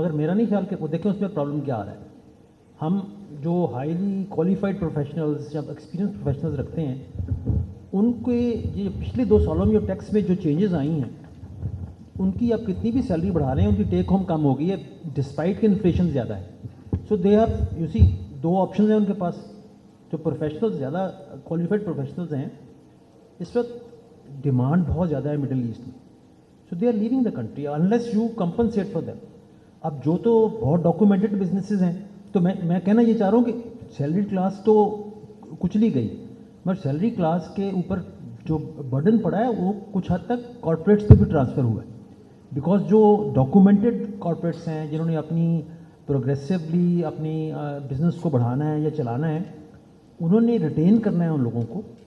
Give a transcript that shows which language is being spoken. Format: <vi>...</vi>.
<ur>مگر میرا نہیں خیال کہ وہ دیکھیں اس میں پرابلم کیا آ رہا ہے. ہم جو ہائیلی کوالیفائڈ پروفیشنلز یا ایکسپیرینس پروفیشنلز رکھتے ہیں ان کے یہ پچھلے 2 سالوں میں جو ٹیکس میں جو چینجز آئی ہیں ان کی آپ کتنی بھی سیلری بڑھا رہے ہیں ان کی ٹیک ہوم کم ہو گئی ہے ڈسپائٹ کہ انفلیشن زیادہ ہے.</ur> <en>so they have you see</en> <ur>2 options ہیں ان کے پاس. جو پروفیشنلز زیادہ کوالیفائڈ پروفیشنلز ہیں اس وقت ڈیمانڈ بہت زیادہ ہے مڈل ایسٹ میں.</ur> <en>So they are leaving the country unless you compensate for them.</en> <ur>اب جو تو بہت ڈاکومنٹڈ بزنسز ہیں تو میں کہنا یہ چاہ رہا ہوں کہ سیلری کلاس تو کچلی گئی, مگر سیلری کلاس کے اوپر جو برڈن پڑا ہے وہ کچھ حد تک کارپوریٹس پہ بھی ٹرانسفر ہوا ہے. بیکاز جو ڈاکومنٹڈ کارپوریٹس ہیں جنہوں نے اپنی پروگریسولی اپنی بزنس کو بڑھانا ہے یا چلانا ہے انہوں نے ریٹین کرنا ہے ان لوگوں کو.</ur>